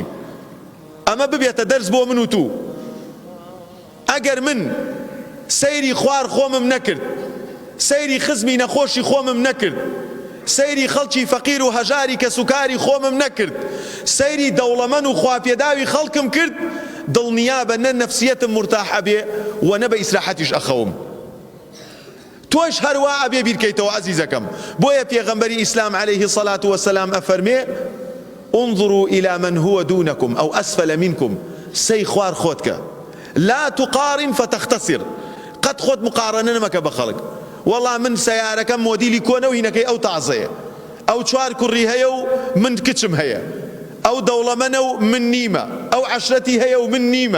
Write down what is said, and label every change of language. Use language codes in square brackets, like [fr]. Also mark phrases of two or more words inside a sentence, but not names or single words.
[ckb] ئەمە ببێتە دەرس بۆ من و تو. ئەگەر من سەیری خوار خۆمم نەکرد، سەیری خزمی نەخۆشی خۆمم نەکرد، سەیری خەڵکی فەقیر و هەژاری کە سوکاری خۆمم نەکرد، سەیری دەوڵەمەن و خواپێداوی خەڵکم کرد، دڵنیابە نە نەفسیەتم مرتاحە بێ و نە بە ئیسراحەتیش ئەخەوم. تۆش هەروە ئەبێ بیرکەیتەوە عەزیزەکەم. بۆیە پێغەمبەری ئیسلام [ar] عەلەیهی الصەلاة وەسەلام [ckb] ئەفەرمێ [ar] انظروا إلى من هو دونكم أو أسفل منكم. [ckb] سەی خوار خۆتکە، [ar] لا تقارن فتختصر. [ckb] قەت خۆت مقارنە نەمەکە بە خەڵک. وەڵام من سەیارەکەم مۆدیلی کۆنە و هینەکەی ئەو تازەیە، ئەو چوار کوڕی هەیە و من کچم هەیە، ئەو دەوڵەمەنە و من نیمە، ئەو عەشرەتی هەیە و من نیمە.